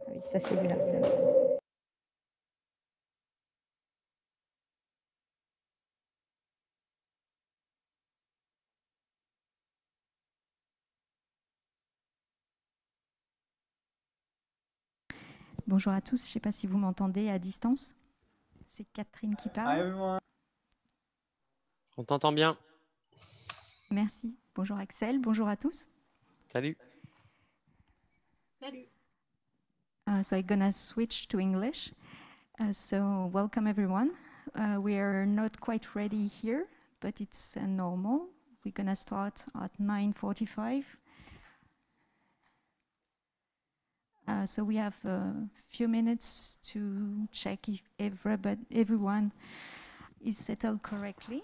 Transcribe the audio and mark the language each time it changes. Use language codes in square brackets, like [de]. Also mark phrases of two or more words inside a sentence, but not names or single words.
[ja] 久しぶりです。 [fr] Bonjour à tous, je ne sais pas si vous m'entendez à distance. C'est Catherine qui parle. On t'entend bien. Merci. Bonjour Axel, bonjour à tous. Salut. Salut. [en] So I'm gonna switch to English. So welcome everyone. We are not quite ready here, but it's normal. We're gonna start at 9:45. So we have a few minutes to check if everyone is settled correctly.